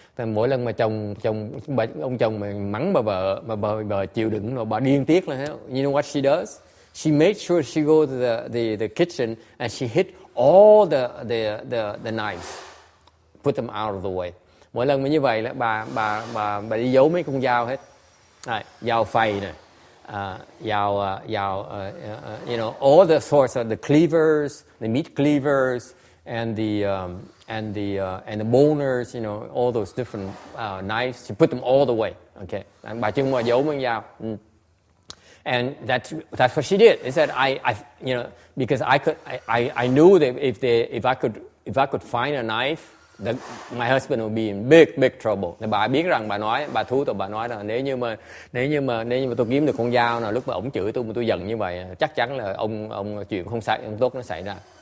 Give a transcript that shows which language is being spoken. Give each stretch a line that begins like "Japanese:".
Vietnamese: Mỗi lần mà ông chồng mà mắng bà vợ, mà bà vợ chịu đựng rồi, bà điên tiết lên.
English: You know what she does? She made sure she go to the kitchen and she hit all the knives, put them out of the way.
Vietnamese: Mỗi lần mà như vậy là bà đi giấu mấy con dao hết. Dao phày này, dao
English: you know, all the sorts of the cleavers, the meat cleavers, and the boners, you know, all those different knives. She put them all the way.
Vietnamese: Okay, bà chừng mà giấu mấy con dao.
English: And that's what she did. She said, I you know, because I knew that if I could find a knife, my husband would be in big trouble.
Vietnamese: Thì bà biết rằng bà thú tụi bà nói là nếu như mà tôi kiếm được con dao nào, lúc mà ổng chửi tôi giận như vậy, chắc chắn là ông chuyện không tốt nó xảy ra.